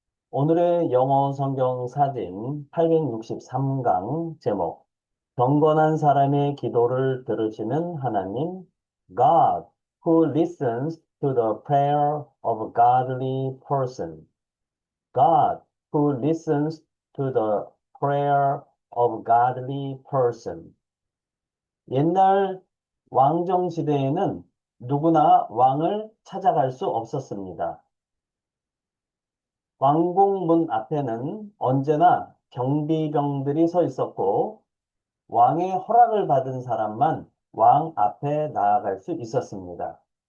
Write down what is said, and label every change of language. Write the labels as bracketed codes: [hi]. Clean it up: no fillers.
[ko] 오늘의 영어 성경 사진 863강 제목 경건한 사람의 기도를 들으시는 하나님 [en] God who listens to the prayer of a godly person. God who listens to the prayer of a godly person. [ko] 옛날 왕정 시대에는 누구나 왕을 찾아갈 수 없었습니다. 왕궁문 앞에는 언제나 경비병들이 서 있었고 왕의 허락을 받은 사람만 왕 앞에 나아갈 수 있었습니다.